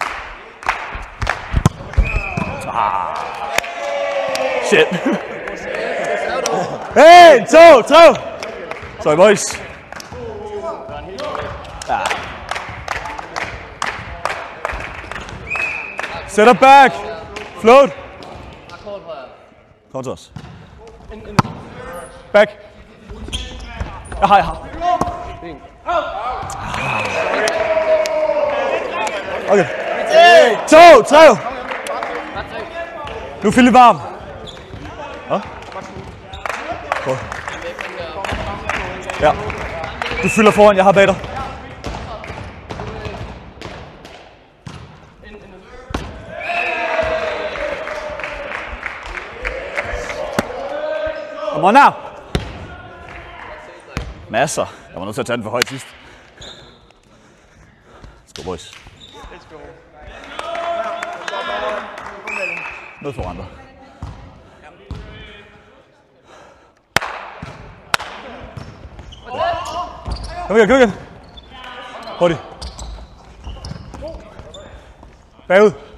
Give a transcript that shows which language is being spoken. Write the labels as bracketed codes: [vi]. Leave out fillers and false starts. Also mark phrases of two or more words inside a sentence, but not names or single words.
[en] Shit. 1, 2, 3. Sorry, boys. Ja. Set up back. Float. [da] Kom til os. Back. Jeg har. Okay. 2, 3. Nu er Philip varm. Ja. Du fylder foran, jeg har bag dig. [en] Come on now. [da] Masser. Jeg var nødt til at tage den for højt sidst. [en] Let's go, boys. Let's go. [da] Noget foran dig. Kom igen. Hurtigt. Bagud.